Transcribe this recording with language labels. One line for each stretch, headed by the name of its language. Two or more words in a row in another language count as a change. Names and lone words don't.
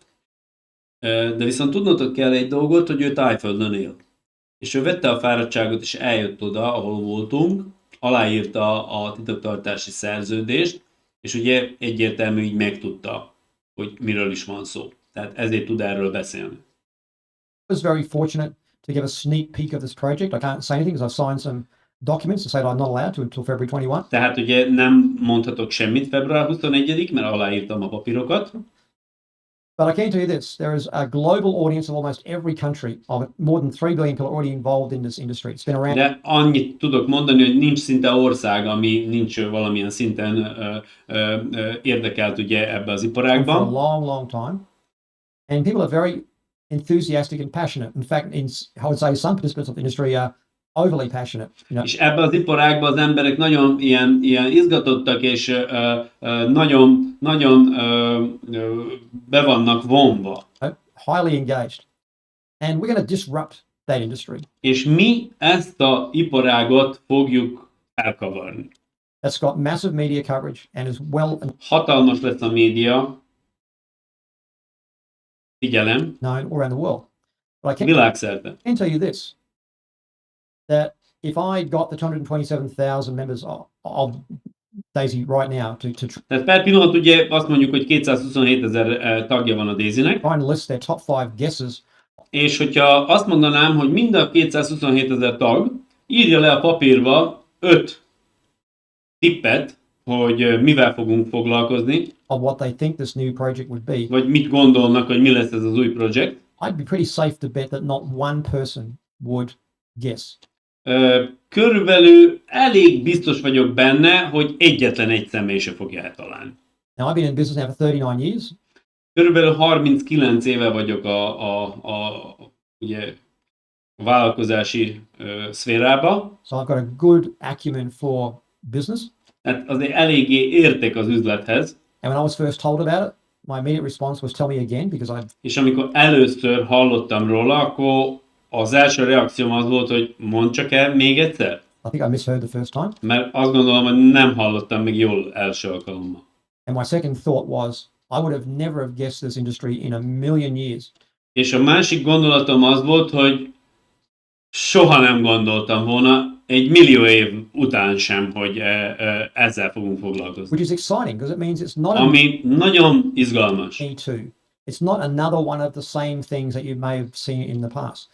Hungarian: De viszont tudnotok kell egy dolgot, hogy ő Tájföldön él. És ő vette a fáradtságot és eljött oda, ahol voltunk, aláírta a titoktartási szerződést, és ugye egyértelmű így megtudta, hogy miről is van szó. Tehát ezért tud erről beszélni.
English: I was very fortunate to give a sneak peek of this project. I can't say anything because I've signed some documents to say that I'm not allowed to until February 21.
Hungarian: Tehát ugye nem mondhatok semmit február 21-ig, mert aláírtam a papírokat.
English: But I can tell you this, there is a global audience of almost every country of more than 3 billion people already involved in this industry. It's been around
Hungarian: De annyit tudok mondani, hogy nincs szinte ország, ami nincs valamilyen szinten érdekelt ugye ebbe az
English: for a
Hungarian: iparágban.
English: long, long time. And people are very enthusiastic and passionate. In fact, I would say some participants of the industry are overly passionate. You know,
Hungarian: És ebbe az iparágban az emberek nagyon ilyen izgatottak, és nagyon be vannak vonva.
English: highly engaged. And we're going to disrupt that industry.
Hungarian: És mi ezt a iparágot fogjuk elkavarni.
English: That's got massive media coverage and is well
Hungarian: Hatalmas lesz a média, figyelem,
English: known all around the world. But I
Hungarian: világszerte.
English: can tell you this, that if I got the 227,000 members of DAISY right now to
Hungarian: Tehát per pillanat ugye azt mondjuk, hogy 227 000 tagja van a DAISY-nek,
English: try and list their top 5 guesses,
Hungarian: és hogyha azt mondanám, hogy mind a 227 000 tag írja le a papírba 5 tippet, hogy mivel fogunk foglalkozni,
English: of what they think this new project would be,
Hungarian: vagy mit gondolnak, hogy mi lesz ez az új projekt,
English: I'd be pretty safe to bet that not one person would guess.
Hungarian: Körülbelül elég biztos vagyok benne, hogy egyetlen egy személy se fogja eltalálni.
English: Now, I've been in business now for 39 years.
Hungarian: Körülbelül 39 éve vagyok ugye, a vállalkozási szférába,
English: So I've got a good acumen for business.
Hungarian: tehát azért eléggé értek az üzlethez,
English: And when I was first told about it, my immediate response was tell me again, because
Hungarian: és amikor először hallottam róla, akkor az első reakcióm az volt, hogy mondd csak el még egyszer,
English: I think I misheard the first time.
Hungarian: mert azt gondolom, hogy nem hallottam még jól első alkalommal.
English: And my second thought was, I would have never have guessed this industry in a million years.
Hungarian: És a másik gondolatom az volt, hogy soha nem gondoltam volna, egy millió év után sem, hogy ezzel fogunk foglalkozni.
English: Which is exciting, because it means it's not
Hungarian: Ami nagyon izgalmas.
English: me too. It's not another one of the same things that you may have seen in the past.